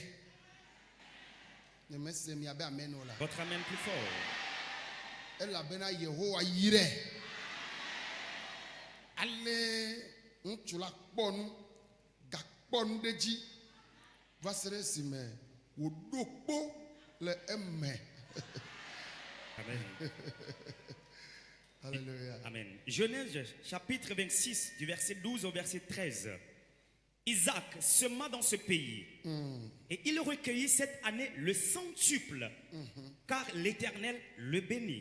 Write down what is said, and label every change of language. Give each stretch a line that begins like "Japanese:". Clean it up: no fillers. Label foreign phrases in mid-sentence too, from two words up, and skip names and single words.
Ewe: Nyemese miabe amen o la.
French: Votre amen plus fort.
Ewe: Elabena Yehowa yi ɖe. Ale ŋutsu la kpɔ nu gakpɔ nu ɖe dzi va se ɖe esime wòɖo kpo le eme. Amen. Alléluia. Amen.
French: Genèse chapitre 26, du verset 12 au verset 13. Isaac sema dans ce pays et il recueillit cette année le centuple car l'Éternel le bénit.